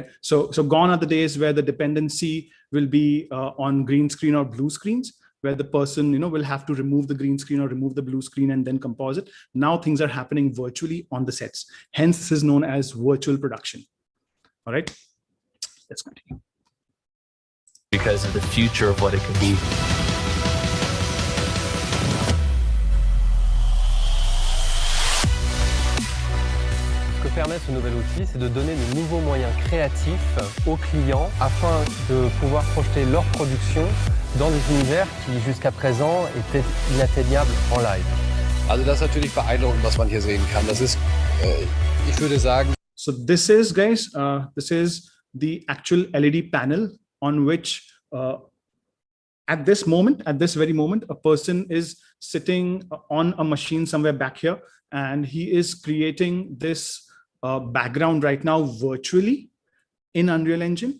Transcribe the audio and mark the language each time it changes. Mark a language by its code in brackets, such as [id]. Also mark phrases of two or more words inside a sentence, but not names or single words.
[en] So gone are the days where the dependency will be on green screen or blue screens, where the person, will have to remove the green screen or remove the blue screen and then composite. Now things are happening virtually on the sets. Hence, this is known as virtual production. All right. Let's continue. Because of the future of what it can be. [fr] Ce que permet ce nouvel outil, c'est de donner de nouveaux moyens créatifs aux clients afin de pouvoir projeter leur production dans des univers qui jusqu'à présent étaient inatteignables en live. [de] Also das ist natürlich beeindruckend, was man hier sehen kann. Das ist, ich würde sagen. [en] So this is, guys, this is the actual LED panel on which at this very moment, a person is sitting on a machine somewhere back here, and he is creating this background right now virtually in Unreal Engine.